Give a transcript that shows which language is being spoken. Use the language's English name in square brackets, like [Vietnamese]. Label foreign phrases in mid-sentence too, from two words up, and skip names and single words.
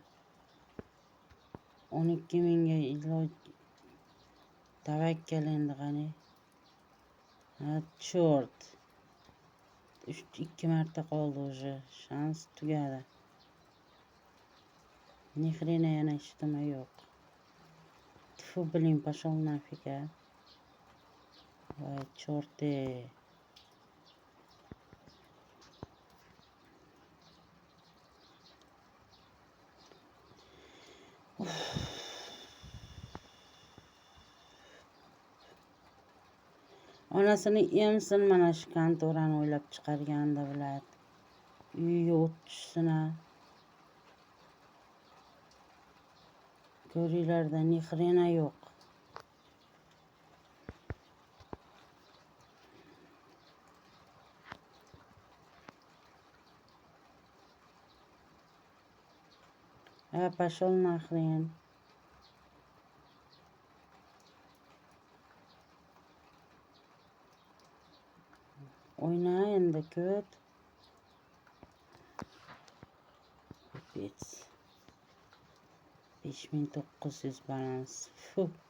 [Uzbek] 12.000 ga iloj. Tavakkal endi qani. Chort. 2 marta qoldi o'sha. Shans tugadi. [Russian] Ни хрена [Uzbek] yana hech nima yo'q. Tfu, [Russian] блин, пошел нафиг, а. [Uzbek] Voy, chorte. Onasini emsin mana shu kantorani o'ylab chiqarganda biladi. Uyiga o't tushsin. Ko'ringlarda [Russian] ни хрена [Uzbek] yo'q. [Russian] Пошел нахрен. [Uzbek] O'yna endi ko't. Pipets. 5900 balans. Fu.